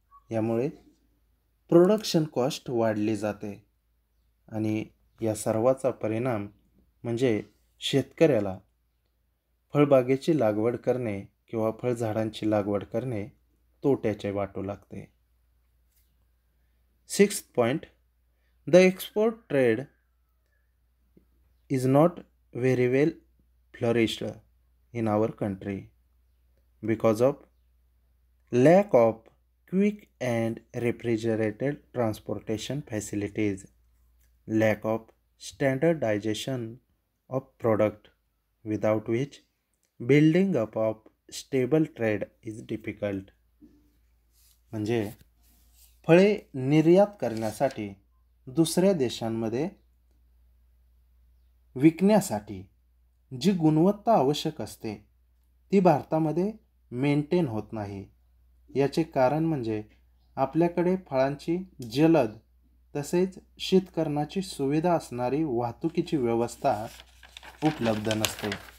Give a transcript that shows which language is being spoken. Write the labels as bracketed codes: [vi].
[mr] यामुळे production cost वाढली जाते आणि या सर्वाचा परिणाम म्हणजे शेतकऱ्याला फळबागेची लागवड करणे किंवा फळझाडांची लागवड करणे तोट्याचे वाटू लागते. [en] Sixth point, the export trade is not very well flourished in our country because of lack of quick and refrigerated transportation facilities, lack of standardization of product, without which building up of stable trade is difficult. [mr] म्हणजे फळे निर्यात करण्यासाठी दुसऱ्या देशांमध्ये विकण्यासाठी जी गुणवत्ता आवश्यक असते ती भारतामध्ये मेंटेन होत नाही. याचे कारण म्हणजे आपल्याकडे फळांची जलद तसेच शीतकरणाची सुविधा असणारी वाहतुकीची व्यवस्था उपलब्ध नसते.